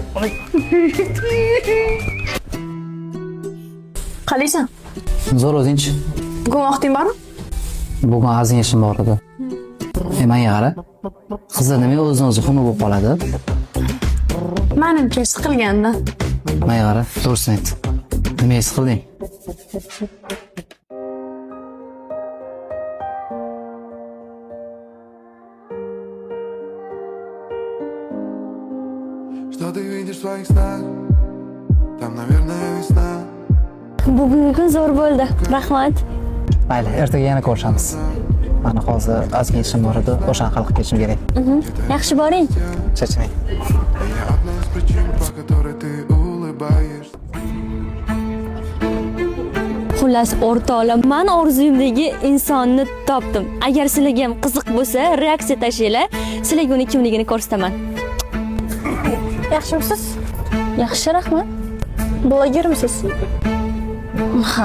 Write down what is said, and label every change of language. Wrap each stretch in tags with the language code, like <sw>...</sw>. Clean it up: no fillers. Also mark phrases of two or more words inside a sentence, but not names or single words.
<uz>Qalaysan? Zo'r o'zingchi. Bugun vaqting bormi? Bugun azing ishim bor edi. Menga qara. Qizlar nima o'zini xunuk bo'lib qoladi? Menimcha siqilganda. Menga qara, to'g'risini ayt. Nimaga siqilding?</uz> <ru>Что ты видишь в своих снах? Там, наверное, весна.</ru> <uz>Bugungi kun zo'r bo'ldi. Rahmat. Mayli, ertaga yana ko'rishamiz. Mana hozir azga ishim bor edi, o'shani hal qilib ketishim kerak. Yaxshi boring. Chachmang.</uz> <ru>Я одна из причин, по которой ты улыбаешься.</ru> <uz>Xullas, o'rtoqlar, men orzuyimdagi insonni topdim. Agar sizlarga ham qiziq bo'lsa, reaksiya tashinglar. Sizlarga uni kimligini ko'rsataman. Yaxshimisiz? Yaxshi, rahmat. Blogermisiz? Ha.</uz>